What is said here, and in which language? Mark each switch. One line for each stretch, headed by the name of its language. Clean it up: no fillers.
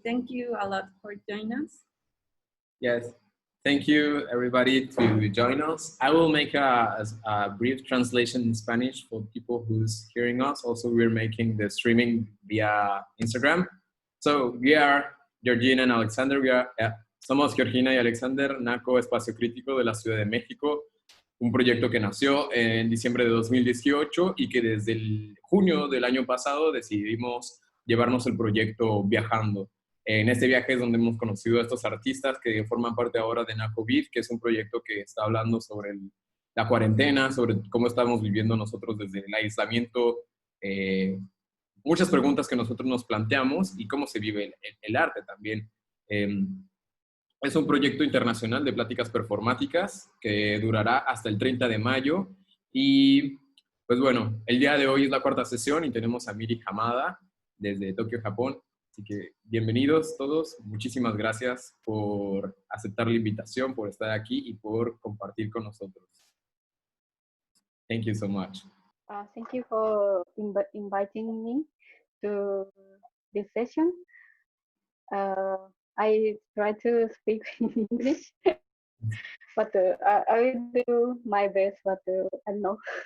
English: Thank you a lot for joining us. Yes, thank you everybody to join us. I will make a brief translation in Spanish for people who's hearing us. Also, we're making the streaming via Instagram. So we are Georgina and Alexander.
Spanish: Somos Georgina y Alexander, NACO Espacio Crítico de la Ciudad de México. Un proyecto que nació en diciembre de 2018 y que desde el junio del año pasado decidimos llevarnos el proyecto viajando. En este viaje es donde hemos conocido a estos artistas que forman parte ahora de Nacovid, que es un proyecto que está hablando sobre la cuarentena, sobre cómo estamos viviendo nosotros desde el aislamiento, muchas preguntas que nosotros nos planteamos y cómo se vive el arte también. Es un proyecto internacional de pláticas performáticas que durará hasta el 30 de mayo y pues bueno, el día de hoy es la cuarta sesión y tenemos a Miri Hamada desde Tokio, Japón. Así que bienvenidos todos, muchísimas gracias por aceptar la invitación, por estar aquí y por compartir con nosotros.
English: Thank you so much. Thank you for inviting me to this session. I try to speak in English, but I will do my best, but I don't know.